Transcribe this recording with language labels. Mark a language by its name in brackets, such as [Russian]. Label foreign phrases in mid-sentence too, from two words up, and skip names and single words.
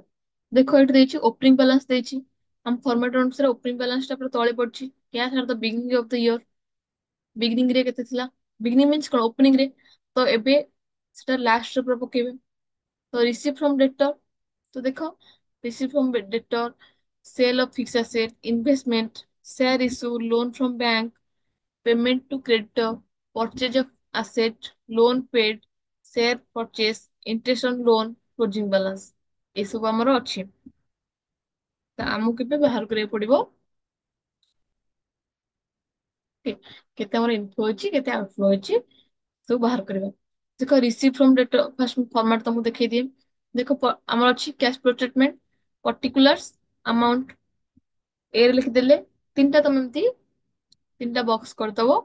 [Odia] ଦେଖ ଏଠି ଦେଇଛି [English] opening balance [Odia] ଦେଇଛି, ଆମ ଫର୍ମାଟ ଅନୁସାରେ [English] opening balance [Odia] ଟା ପୁରା ତଳେ ପଡିଛି, [English] cash at the beginning of the year, [Odia] ବିଗିନିଂ ରେ କେତେ ଥିଲା, [English] beginning means [Odia] କଣ ଓପନିଂ ରେ, ତ ଏବେ ସେଟା ଲାଷ୍ଟ ରେ ପୁରା ପକେଇବେ। [English] ତ receive from debtor, [Odia] ତ ଦେଖ [English] receive from debtor, sale of fix asset, investment, share issue, loan from bank, payment to creditor, purchase of asset, loan paid, share purchase, interest on loan, closing balance, [Odia] ଏସବୁ ଆମର ଅଛି। ତ ଆମକୁ ଏବେ ବାହାର କରିବାକୁ ପଡିବ କି କେତେ ଆମର ଇନଫ୍ଲୋ ହେଇଛି କେତେ ଆଉଟଫ୍ଲୋ ହେଇଛି, ସବୁ ବାହାର କରିବା। ଦେଖ [English] receive from debtor, first format [Odia] ତମକୁ ଦେଖେଇ ଦିଏ। ଦେଖ ଆମର ଅଛି [English] cash flow statement, particulars, amount, [Odia] ଏ ରେ ଲେଖିଦେଲେ, ତିନିଟା ତମେ ଏମିତି ତିନିଟା ବକ୍ସ କରିଦବ।